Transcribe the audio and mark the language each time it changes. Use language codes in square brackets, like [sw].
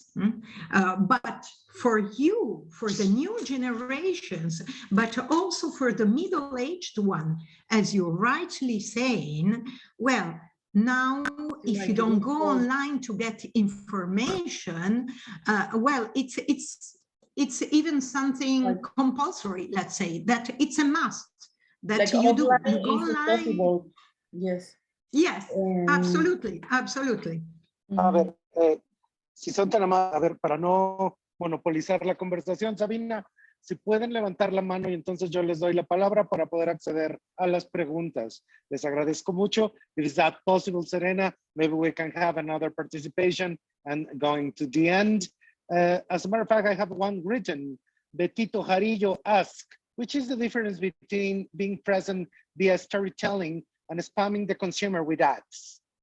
[en] But for you, for the new generations, but also for the middle-aged one, as you're rightly saying, well, now if you don't go online to get information, well, it's even something compulsory, let's say, that it's a must that like you do. You go online. online. Yes. Yes, absolutely, absolutely. [es] A ver, si son tan amables, a ver, para no monopolizar la conversación, Sabina, si pueden levantar la mano y entonces yo les doy la palabra para poder acceder a las preguntas. Les agradezco mucho. [en] Is that possible, Serena? Maybe we can have another participation and going to the end. As a matter of fact, I have one written. Betito Jarillo asked, which is the difference between being present via storytelling and spamming the consumer with ads?